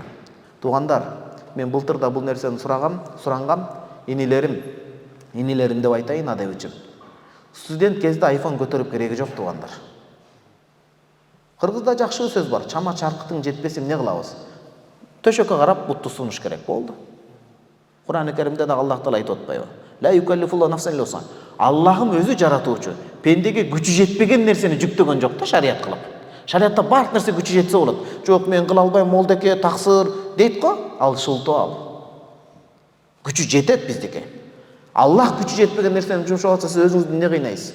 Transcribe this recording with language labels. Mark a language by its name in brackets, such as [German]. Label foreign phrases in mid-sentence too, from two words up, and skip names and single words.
[Kyrgyz] Туугандар, мен былтыр да бул нерсени сурангам, инилерим деп айтайын адайым үчүн. Студент кезде iPhone көтөрүп кереги жок, туугандар. Кыргызда жакшы сөз бар. Чама чаркытың жетпесе эмне кылабыз? Төшөккө карап бутту сунуш керек болду. Кур'ан-ы Каримде да Аллах таала айтып атпайбы? [Arabic] لا يكلف الله نفسا إلا وسعها. [Kyrgyz] Аллахым өзү жаратуучу. Пендеге күчү жетпеген нерсени жүктөгөн жок да шарият кылып. Шариятта баардык нерсе күчү жетсе болот. Жок, мен кыла албайм, молдеке таксыр дейт го, ал шылтоо ал. Күчү жетет биздеке. Аллах күчү жетпеген нерсени жумшап атса, сиз өзүңүздү эмне кыйнайсыз?